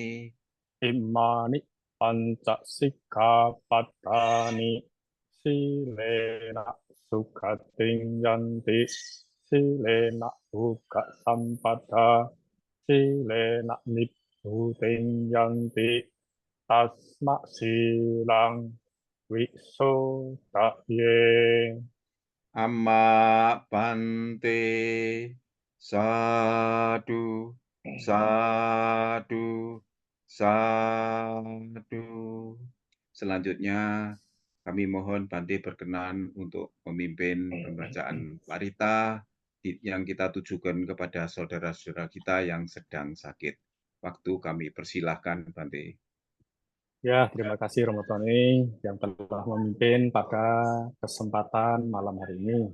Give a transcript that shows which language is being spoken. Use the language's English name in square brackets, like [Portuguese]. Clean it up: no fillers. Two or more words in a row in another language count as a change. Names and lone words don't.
[Pali] Imani panca sikkhapadani silena sukhating yanti silena uka sampada silena nibbuteng yanti tasma silang wisodaye. Amma bante. Sadu, sadu, sadu. [Indonesian] Selanjutnya kami mohon Bante berkenan untuk memimpin pembacaan parita yang kita tujukan kepada saudara-saudara kita yang sedang sakit. Waktu kami persilahkan Bante. Ya, terima kasih Romo Tony yang telah memimpin pada kesempatan malam hari ini.